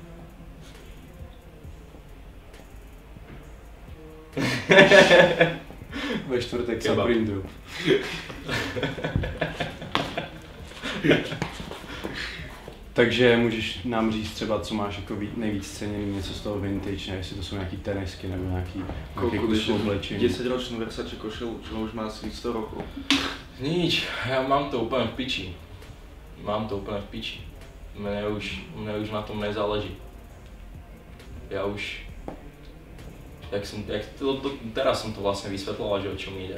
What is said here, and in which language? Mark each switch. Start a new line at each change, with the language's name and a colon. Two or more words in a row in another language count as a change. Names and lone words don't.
Czech: Ve čtvrtek sa prindu. Takže můžeš nám říct třeba, co máš jako nejvíc ceněný, něco z toho vintage, ne? Jestli to jsou nějaký tenisky nebo nějaký kus oblečení.
Slovak: 10-ročnú Versace košelu, čo už má asi 100 rokov. Nič, ja mám to úplne v piči. Mne už na tom nezáleží. Ja už... teraz som to vlastne vysvetloval, že o čom ide.